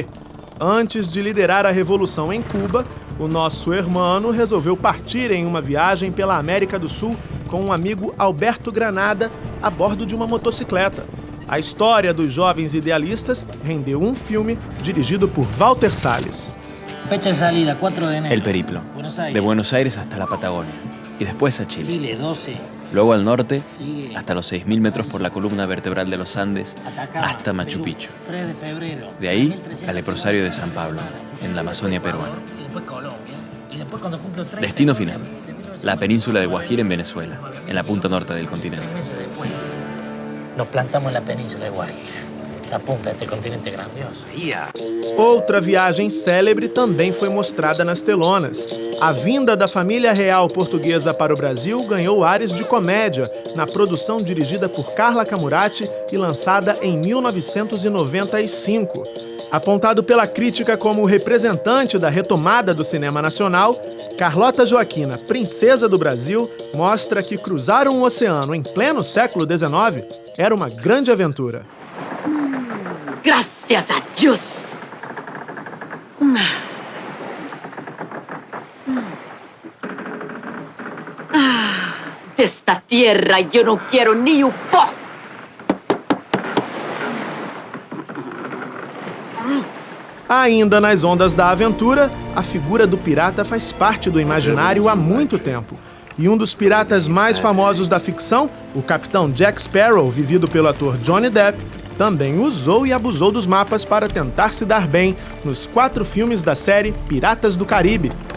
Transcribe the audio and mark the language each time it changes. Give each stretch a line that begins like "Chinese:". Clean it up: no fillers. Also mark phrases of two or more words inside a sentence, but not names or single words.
Portuguese: Antes de liderar a revolução em Cuba, o nosso hermano resolveu partir em uma viagem pela América do Sul com um amigo Alberto Granada a bordo de uma motocicleta. A história dos jovens idealistas rendeu um filme dirigido por Walter Salles.
Spanish: Fecha de salida, 4 de enero. El periplo, de Buenos Aires hasta la Patagonia, y después a Chile. Chile, 12. Luego al norte, Sigue. hasta los 6.000 metros por la columna vertebral de los Andes, Atacama, hasta Machu Perú, Picchu. 3 de febrero. De ahí 1300 al leprosario de San Pablo, en la Amazonia peruana. Y después Colombia. Y después cuando cumplo 30. Destino final, la península de Guajira en Venezuela, en la punta norte del continente. 3 meses después, nos plantamos en la península de Guajira. La punta de este continente grandioso.
Portuguese: Outra viagem célebre também foi mostrada nas telonas. A vinda da família real portuguesa para o Brasil ganhou ares de comédia na produção dirigida por Carla Camurati e lançada em 1995. Apontado pela crítica como o representante da retomada do cinema nacional, Carlota Joaquina, Princesa do Brasil, mostra que cruzar um oceano em pleno século XIX era uma grande aventura.
Spanish: Gracias a Dios. De esta tierra yo no quiero ni un poco.
Portuguese: Ainda nas ondas da aventura, a figura do pirata faz parte do imaginário há muito tempo. E um dos piratas mais famosos da ficção, o capitão Jack Sparrow, vivido pelo ator Johnny Depp, também usou e abusou dos mapas para tentar se dar bem nos 4 filmes da série Piratas do Caribe.